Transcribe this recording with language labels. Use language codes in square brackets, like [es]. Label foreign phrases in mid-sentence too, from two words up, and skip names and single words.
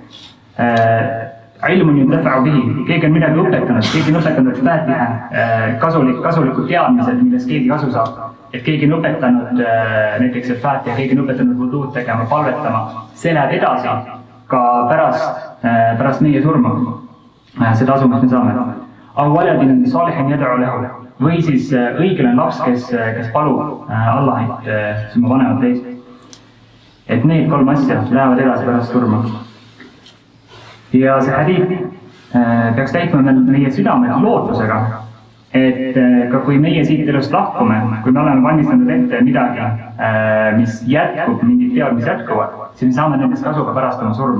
[ar] علم ينتفع به, [et] keegi on midagi õpetanud, keegi on õpetanud fatiha, kasulikud teadmised, millest keegi kasu saab. Et keegi on õpetanud näiteks fatiha, keegi on õpetanud vuduud tegema, palvetama, see läheb edasi ka pärast meie surma, see tasu, mis me saame. [ar] أو ولد صالح يدعو له, [et] või siis õiglane laps, kes palub Allahit oma vanemate eest. Et need 3 asja lähevad edasi pärast surma. Ja see hadiid peaks täitma meie südamed lootusega, et ka kui meie siit elust lahkume, kui me oleme valmistanud ette midagi, mis jätkub, mingid teod, mis jätkuvad, siis me saame nendest kasu ka pärast oma surma.